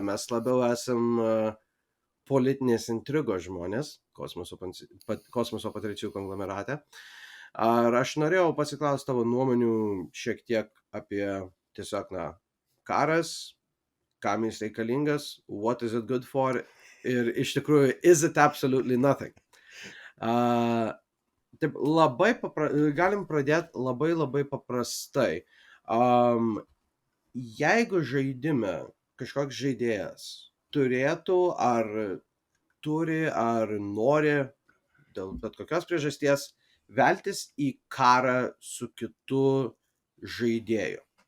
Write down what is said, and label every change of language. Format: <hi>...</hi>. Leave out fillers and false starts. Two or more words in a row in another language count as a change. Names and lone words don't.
<lt>Mes labiau esam politinės intrigos žmonės Kosmoso Patricijų konglomerate. Ar aš norėjau pasiklausti tavo nuomonių šiek tiek apie tiesiog, karas, kam jis reikalingas,</lt> <en>what is it good for,</en> <lt>ir iš tikrųjų,</lt> <en>is it absolutely nothing.</en> <lt>Taip, galim pradėti labai paprastai. Jeigu žaidime kažkoks žaidėjas turėtų, ar turi, ar nori, dėl bet kokios priežasties, veltis į karą su kitu žaidėju.</lt>